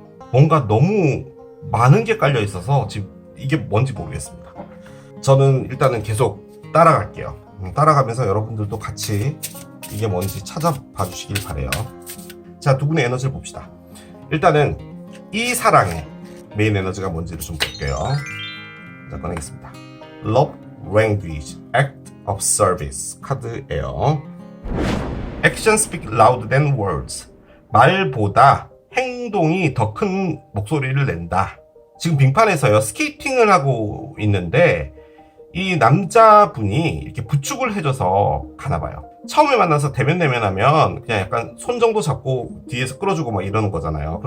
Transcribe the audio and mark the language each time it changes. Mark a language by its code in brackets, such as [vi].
[ko] 뭔가 너무 많은 게 깔려 있어서 지금 이게 뭔지 모르겠습니다. 저는 일단은 계속 따라갈게요. 따라가면서 여러분들도 같이 이게 뭔지 찾아봐 주시길 바래요. 자, 두 분의 에너지를 봅시다. 일단은 이 사랑의 메인 에너지가 뭔지를 좀 볼게요. 자, 꺼내겠습니다. [en] Love Language Act of Service [ko] 카드예요. [en] Action speak louder than words. [ko] 말보다 행동이 더 큰 목소리를 낸다. 지금 빙판에서요, 스케이팅을 하고 있는데 이 남자분이 이렇게 부축을 해줘서 가나봐요. 처음에 만나서 대면하면 그냥 약간 손 정도 잡고 뒤에서 끌어주고 막 이러는 거잖아요.